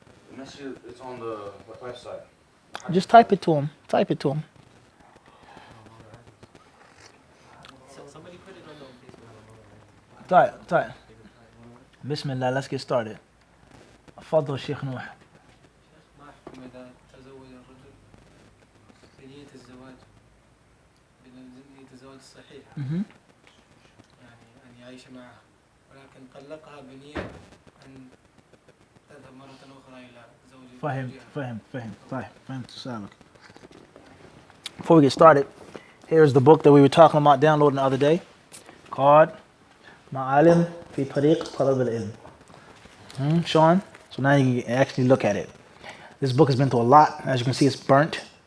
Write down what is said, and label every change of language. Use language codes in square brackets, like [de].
[en] The message is on the website. Just type it to him. Type it to him. Somebody put it on Facebook. طيب Bismillah, let's get started. [ar] تفضل شيخ نوح. ما أحكم إذا تزوج الرجل بنية الزواج بنية الزواج الصحيح يعني أن يعيش معها ولكن طلقها بنية أن تذهب مرة أخرى إلى زوجها. فهمت. طيب فهمت سؤالك. [en] Before we get started, here's the book that we were talking about downloading the other day called معالم في طريق طلب العلم. Sean? So now you can actually look at it. This book has been through a lot. As you can see, it's burnt.